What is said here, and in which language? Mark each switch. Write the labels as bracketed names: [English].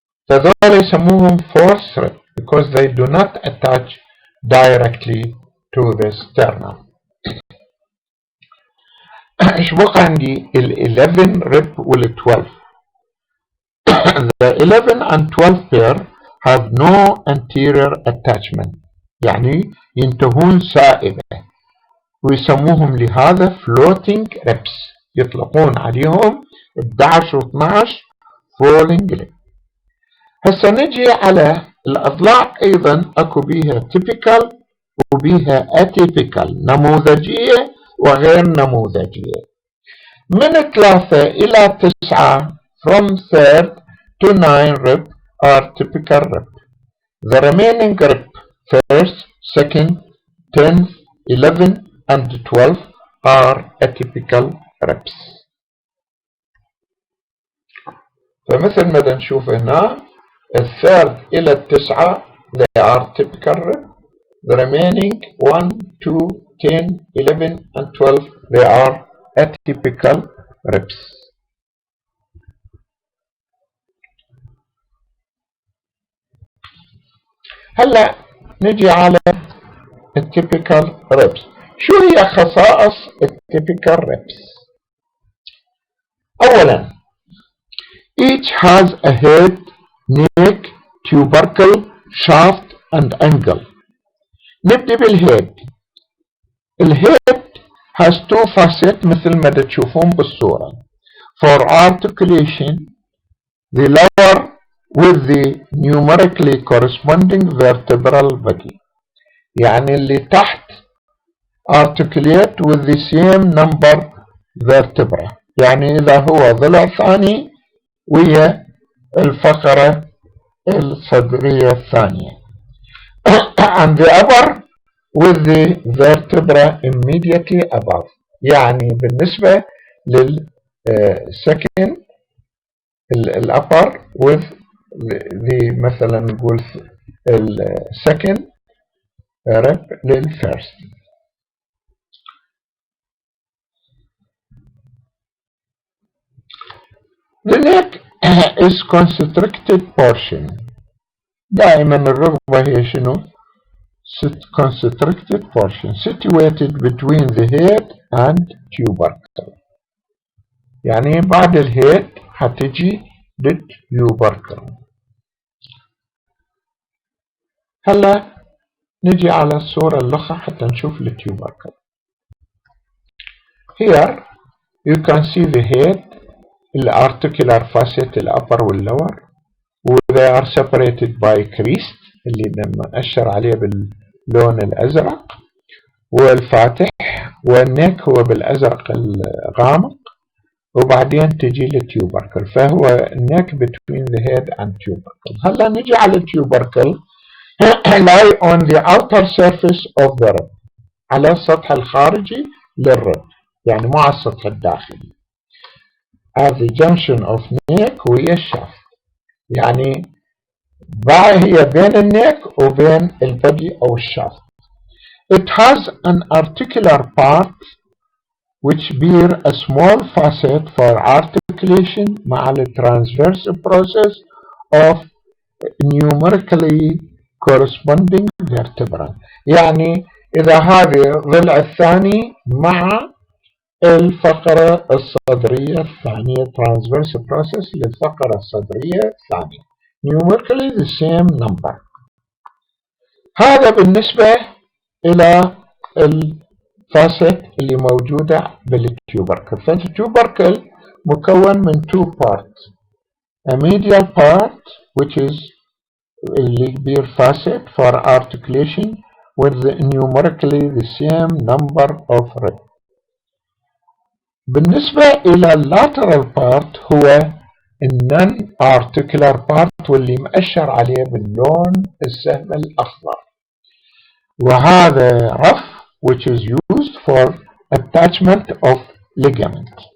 [Arabic] فذول يسموهم [English] false rib because they do not attach directly to the sternum. [Arabic] ايش بقى عندي؟ ال11 rib وال12. [English] The 11 and 12 pair have no anterior attachment، [Arabic] يعني ينتهون سائبة، ويسموهم لهذا [English] floating ribs، [Arabic] يطلقون عليهم 11 و 12 [English] falling rib. [Arabic] هسه نجي على الأضلاع، أيضا أكو بيها typical وبيها atypical، نموذجية وغير نموذجية. من 3 إلى 9 [English] from 3rd to 9 rib are typical rib. The remaining rib 1st, 2nd, 10th, 11 and 12 are atypical ribs. [Arabic] فمثل ما نشوف هنا الثيرد إلى التسعة [English] they are typical rib. The remaining 1, 2, 10, 11 and 12 they are atypical ribs. [Arabic] هلا نجي على التيبيكال ribs. شو هي خصائص التيبيكال [English] ribs؟ أولا each has a head, neck, tubercle, shaft and angle. [Arabic] نبدأ بالهيد. الهيد [English] has two facets [Arabic] مثل ما تشوفون بالصورة. [English] For articulation, the lower with the numerically corresponding vertebral body. [Arabic] يعني اللي تحت [English] articulate with the same number vertebra. [Arabic] يعني إذا هو ضلع ثاني ويا الفقرة الصدرية الثانية. [English] And the upper with the vertebra immediately above. [Arabic] يعني بالنسبة للسكن الupper with the مثلا نقول السكن rib للفيرست. [English] The neck is constricted portion. [Arabic] دائما الركبة هي شنو؟ [English] constricted portion situated between the head and tubercle. [Arabic] يعني بعد الهيد هتجي للتيوبركل. هلا نجي على الصورة الأخرى حتى نشوف التيوبركل. [English] Here you can see the head, the articular facet [Arabic] الأبر واللور, [English] they are separated by crest [Arabic] اللي لما أشر عليه باللون الأزرق والفاتح، والنك هو بالأزرق الغامق، وبعدين تجي للتيوبركل. فهو النك [English] between the head and tubercle. [Arabic] هلا نجي على التيوبركل [English] lie on the outer surface of the rib. [Arabic] على السطح الخارجي للرب، يعني مو على السطح الداخلي. [English] at the junction of neck [Arabic] وهي الشافت. يعني هي بين النك وبين البدي أو الشافت. [English] It has an articular part which bear a small facet for articulation مع the transverse process of numerically corresponding vertebra. [Arabic] يعني إذا هذه الضلع الثاني مع الفقرة الصدرية الثانية transverse process للفقرة الصدرية الثانية [English] numerically the same number. [Arabic] هذا بالنسبة إلى الفاسيت اللي موجودة بالتيوبركل. فالتيوبركل مكون من two parts. [English] A medial part which is اللي bear facet for articulation with the numerically the same number of rib. بالنسبة إلى lateral part هو non articular part [Arabic] واللي مأشر عليه باللون السهم الأخضر، وهذا رف [English] which is used for attachment of ligament.